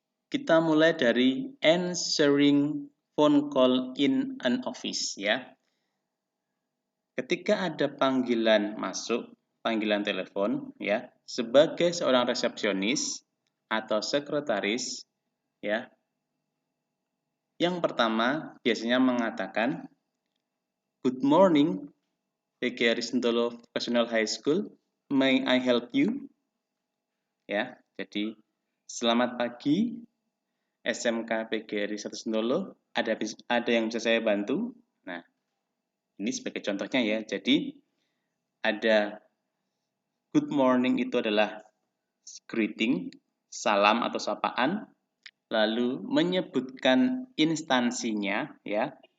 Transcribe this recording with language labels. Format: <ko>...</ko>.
<id>Kita mulai dari</id> <en>answering phone call in an office</en> <id>ya. Ketika ada panggilan masuk, panggilan telepon ya, sebagai seorang resepsionis atau sekretaris ya. Yang pertama biasanya mengatakan</id> <en>good morning PGRI Sentolo Vocational High School, may I help you?</en> <id>Ya, jadi selamat pagi SMK PGRI 1 Sentolo, ada yang bisa saya bantu? Nah, ini sebagai contohnya ya. Jadi ada</id> <en>good morning</en> <id>itu adalah greeting, salam atau sapaan, lalu menyebutkan instansinya ya.</id>